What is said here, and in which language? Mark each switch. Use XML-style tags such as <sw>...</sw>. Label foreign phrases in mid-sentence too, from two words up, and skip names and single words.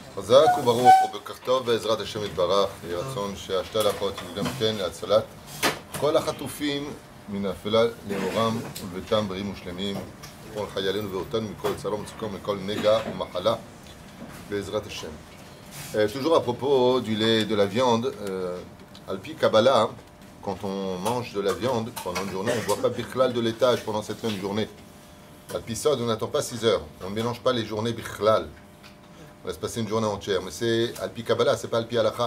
<he>חזק וברוך ובוקר טוב בעזרת השם יתברך. יהי רצון שהשתלחות יהיו גם כן להצלת כל החטופים מן האפלה לאורם וביתם בריאים ושלמים, כל חיילינו ואותנו מכל צרה ומצוקה ומכל נגע ומחלה בעזרת השם.</he> <fr>Toujours à propos du lait et de la viande,</fr> <he>על פי קבלה,</he> <fr>quand on mange de la viande pendant une journée, on ne boit pas bichlal de laitage pendant cette même journée.</fr> <he>על פי סוד,</he> <fr>on n'attend pas 6 heures, on ne mélange pas les journées bichlal. On laisse passer une journée entière, mais c'est</fr> <he>על פי קבלה,</he> <fr>c'est pas</fr> <he>על פי הלכה.</he>